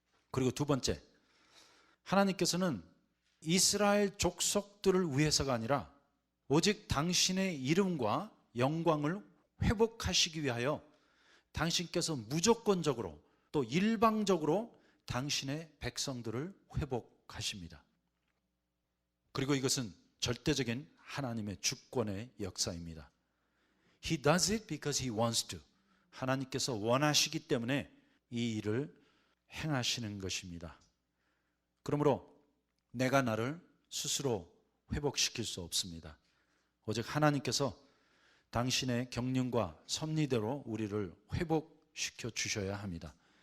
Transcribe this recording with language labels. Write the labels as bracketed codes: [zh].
[ko] 그리고 두 번째, 하나님께서는 이스라엘 족속들을 위해서가 아니라 오직 당신의 이름과 영광을 회복하시기 위하여 당신께서 무조건적으로 또 일방적으로 당신의 백성들을 회복하십니다. 그리고 이것은 절대적인 하나님의 주권의 역사입니다. [en] He does it because He wants to. [ko] 하나님께서 원하시기 때문에 이 일을 행하시는 것입니다. 그러므로 내가 나를 스스로 회복시킬 수 없습니다. 오직 하나님께서 당신의 경륜과 섭리대로 우리를 회복시켜 주셔야 합니다.